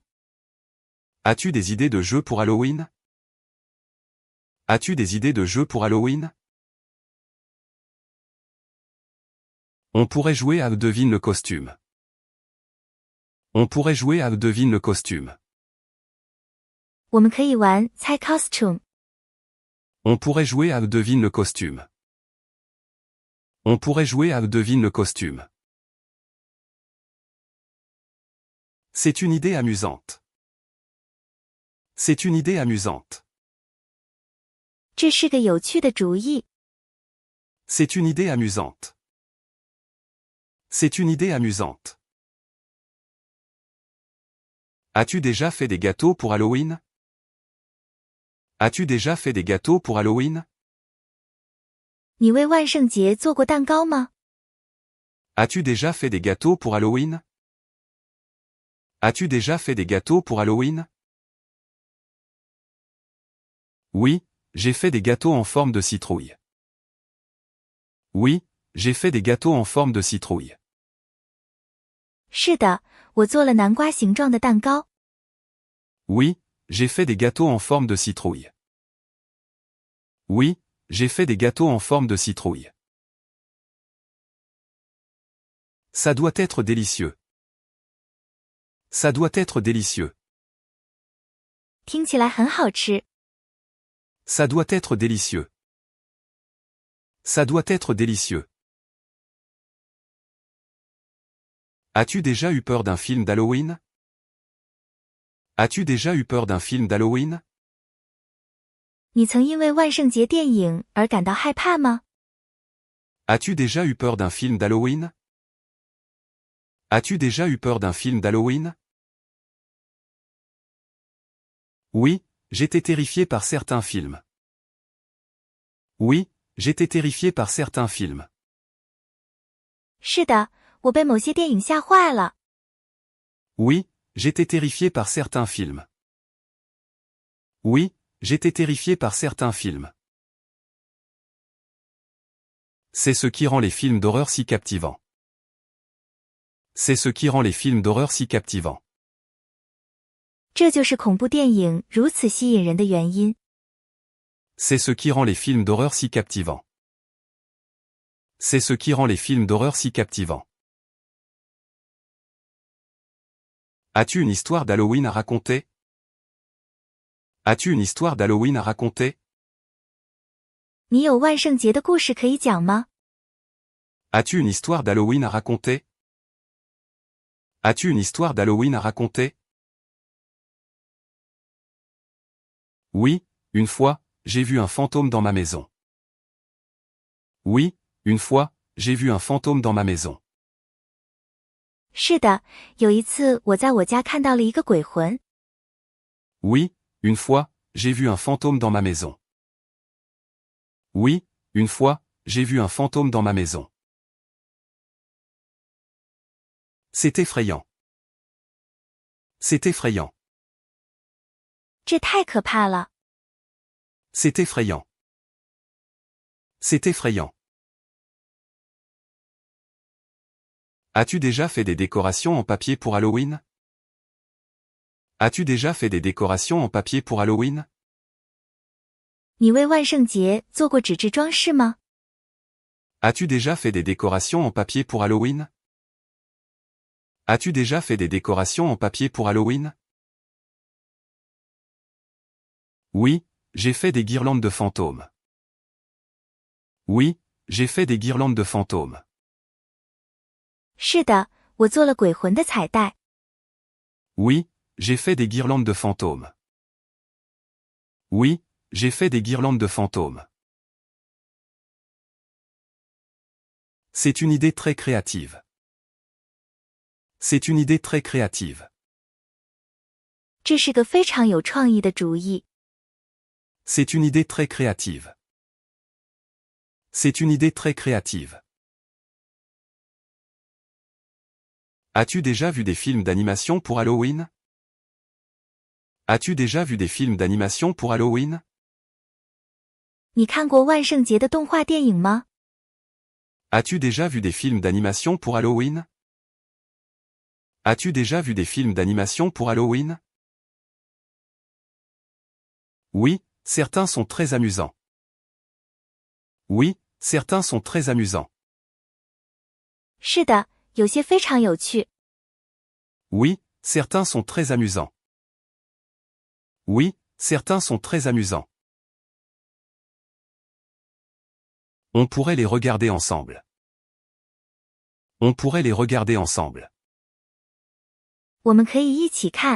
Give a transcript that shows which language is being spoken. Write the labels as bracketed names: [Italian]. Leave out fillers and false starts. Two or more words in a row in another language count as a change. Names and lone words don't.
[French] As-tu des idées de jeux pour Halloween? As-tu des idées de jeux pour Halloween? On pourrait jouer à Devine le costume. On pourrait jouer à Devine le costume. [Chinese] 我们可以玩猜 costume。 [French] On pourrait jouer à Devine le costume. On pourrait jouer à Devine le costume. C'est une idée amusante. C'est une idée amusante. [Chinese] 这是个有趣的主意。 [French] C'est une idée amusante. C'est une idée amusante. As-tu déjà fait des gâteaux pour Halloween? As-tu déjà fait des gâteaux pour Halloween? [Chinese] 你为万圣节做过蛋糕吗？ [French] As-tu déjà fait des gâteaux pour Halloween? As-tu déjà fait des gâteaux pour Halloween? Oui, j'ai fait des gâteaux en forme de citrouille. Oui, j'ai fait des gâteaux en forme de citrouille. [Chinese] 是的，我做了南瓜形状的蛋糕。 [French] Oui, j'ai fait des gâteaux en forme de citrouille. Oui, j'ai fait des gâteaux en forme de citrouille. Ça doit être délicieux. Ça doit être délicieux. [Chinese] 听起来很好吃。 [French] Ça doit être délicieux. Ça doit être délicieux. As-tu déjà eu peur d'un film d'Halloween? As-tu déjà eu peur d'un film d'Halloween? [Chinese] 你曾因为万圣节电影而感到害怕吗？ [French] As-tu déjà eu peur d'un film d'Halloween? As-tu déjà eu peur d'un film d'Halloween? Oui, j'étais terrifié par certains films. Oui, j'étais terrifié par certains films. [Chinese] 是的，我被某些电影吓坏了。 [French] Oui, j'étais terrifié par certains films. Oui, j'étais terrifié par certains films. C'est ce qui rend les films d'horreur si captivants. C'est ce qui rend les films d'horreur si captivants. [Chinese] 这就是恐怖电影如此吸引人的原因。 [French] C'est ce qui rend les films d'horreur si captivants. C'est ce qui rend les films d'horreur si captivants. As-tu une histoire d'Halloween à raconter? As-tu une histoire d'Halloween à raconter? [Chinese] 你有万圣节的故事可以讲吗？ [French] As-tu une histoire d'Halloween à raconter? As-tu une histoire d'Halloween à raconter? Oui, une fois, j'ai vu un fantôme dans ma maison. Oui, une fois, j'ai vu un fantôme dans ma maison. [Chinese] 是的，有一次我在我家看到了一个鬼魂。 [French] Oui, une fois, j'ai vu un fantôme dans ma maison. Oui, une fois, j'ai vu un fantôme dans ma maison. C'est effrayant. C'est effrayant. [Chinese] 这太可怕了。 [French] C'est effrayant. C'est effrayant. As-tu déjà fait des décorations en papier pour Halloween? As-tu déjà fait des décorations en papier pour Halloween? [Chinese] 你为万圣节做过纸质装饰吗？ [French] As-tu déjà fait des décorations en papier pour Halloween? As-tu déjà fait des décorations en papier pour Halloween? Oui, j'ai fait des guirlandes de fantômes. Oui, j'ai fait des guirlandes de fantômes. [Chinese] 是的，我做了鬼魂的彩带。 [French] Oui, j'ai fait des guirlandes de fantômes. Oui, j'ai fait des guirlandes de fantômes. C'est une idée très créative. C'est une idée très créative. [Chinese] 这是个非常有创意的主意。 [French] C'est une idée très créative. C'est une idée très créative. As-tu déjà vu des films d'animation pour Halloween? As-tu déjà vu des films d'animation pour Halloween? [Chinese] 你看过万圣节的动画电影吗？ [French] As-tu déjà vu des films d'animation pour Halloween? As-tu déjà vu des films d'animation pour Halloween? Oui, certains sont très amusants. Oui, certains sont très amusants. [Chinese] 是的，有些非常有趣。 [French] Oui, certains sont très amusants. Oui, certains sont très amusants. On pourrait les regarder ensemble. On pourrait les regarder ensemble. [Chinese] 我们可以一起看。